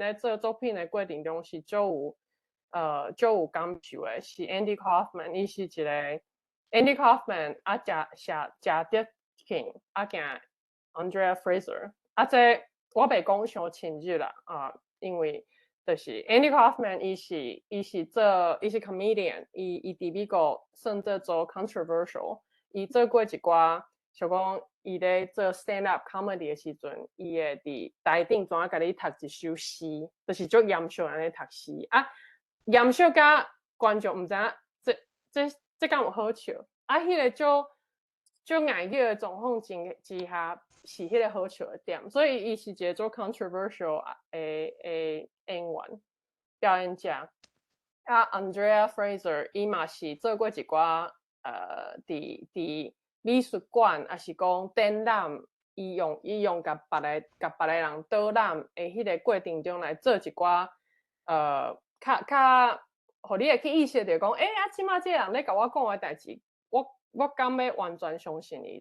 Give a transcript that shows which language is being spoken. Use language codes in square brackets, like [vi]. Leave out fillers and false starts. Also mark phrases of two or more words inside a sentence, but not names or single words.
[nan] 咧做作品的过程中是足有感受的，是 Andy Kaufman， 伊是一个。Andy Kaufman 贾德钦加 Andrea Fraser， 这我袂讲伤深入啦因为就是 Andy Kaufman 伊是 comedian， 伊伫美国算做 controversial， 伊做过一寡像讲伊咧做 [en] stand up comedy [nan] 的时阵，伊会伫台顶怎啊甲你读一首诗，就是足严肃安尼读诗严肃甲观众毋知影这敢有好笑？迄个就硬叫的状况之下，是迄个好笑的点。所以伊是一个做 controversial 的演员表演者。Andrea Fraser 伊嘛是做过一寡伫美术馆，也是讲展览，伊用甲别个人导览的迄个过程中来做一寡较。互你会去意识到讲，即马这个人咧甲我讲的代志，我敢要完全相信伊。